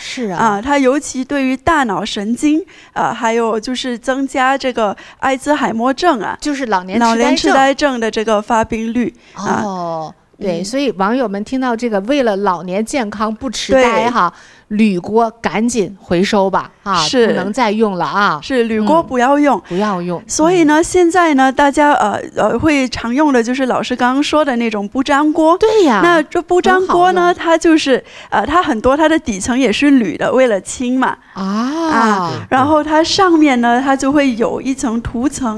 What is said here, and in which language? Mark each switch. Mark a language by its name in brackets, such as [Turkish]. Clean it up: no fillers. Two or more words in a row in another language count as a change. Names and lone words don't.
[Chinese] 是啊，它尤其對於大腦神經還有就是增加這個阿茲海默症就是老年痴呆症的這個發病率。對，所以網友們聽到這個，為了老年健康不痴呆哈，鋁鍋趕緊回收吧不能再用了啊！是鋁鍋不要用，不要用。所以呢，現在呢，大家會常用的就是老師剛剛說的那種不粘鍋。對呀，那這不粘鍋呢，它就是它很多它的底層也是鋁的，為了輕嘛然後它上面呢，它就會有一層塗層。